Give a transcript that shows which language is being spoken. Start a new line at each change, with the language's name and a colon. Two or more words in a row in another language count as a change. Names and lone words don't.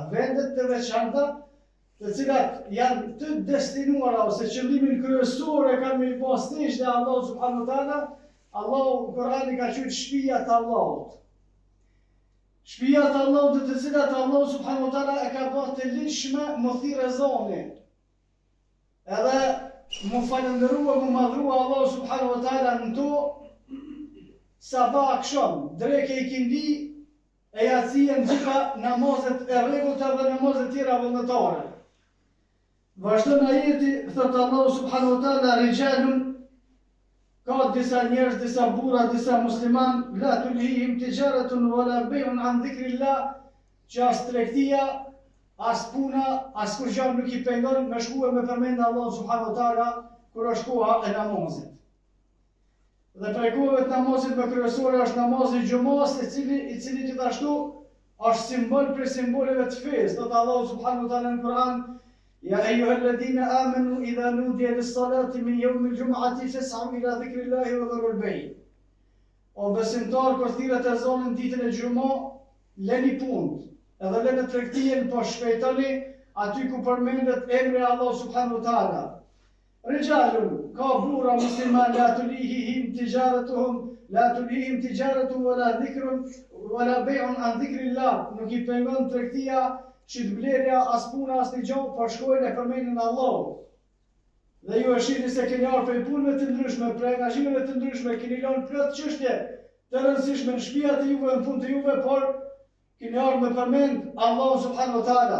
Albanian: Vendet të veçanta, të cilat janë të destinuara ose qëllimin kryesor e kanë me bë sejdë Allah
Arabic: سبحانه وتعالى,
Albanian: Allahu Kur'ani ka thënë shtëpia të Allahut. Shtëpia të Allahut të cilat Allah
Arabic: سبحانه وتعالى
Albanian: e ka bërë të lishme më thirrë zoni. Edhe mu falendërua, mu madhrua Allah
Arabic: سبحانه وتعالى
Albanian: në to, sabah akşam, dreke i kindi, e jacien gjitha namazet e rregullta dhe namazet tjera vullnetare. Vazhdon ajeti, thotë Allah
Arabic: سبحانه وتعالى,
Albanian: rijalun, ka disa njerëz, disa burra, disa musliman,
Arabic: لا تلهيهم تجارة ولا بيع عن ذكر الله,
Albanian: që as tregtia, as puna, as kur gjë nuk i pengon me shkuar me përmend Allah
Arabic: سبحانه وتعالى
Albanian: kur është koha e namazit. Dhe prej kohëve të namazit më kryesore është namazi xhumas, i cili gjithashtu është simbol për simboleve të fesë. Thotë Allah
Arabic: سبحانه وتعالى
Albanian: në Kur'an,
Arabic: يا أيها الذين آمنوا إذا نودي للصلاة من يوم الجمعة فاسعوا إلى ذكر الله وذروا البيع'.
Albanian: O besimtar, kur thirret ezanin ditën e xhumë, lëni punë, edhe lëni tregtinë, po shpejtoni aty ku përmendet emri Allah
Arabic: سبحانه وتعالى. Rijalun,
Albanian: ka burra musliman,
Arabic: لا تلهيهم تجارة ولا ذكر ولا بيع عن ذكر الله.
Albanian: Nuk i pengon tregtia, shitblerja, as puna, as një gjë, por shkojnë e përmendin Allah. Dhe ju e shihni se keni ardhur prej punëve të ndryshme, prej angazhimeve të ndryshme, keni lënë plot çështje të rëndësishme në shtëpiat e juve, në punë të juve, por keni ardhur me përmend Allah
Arabic: سبحانه وتعالى.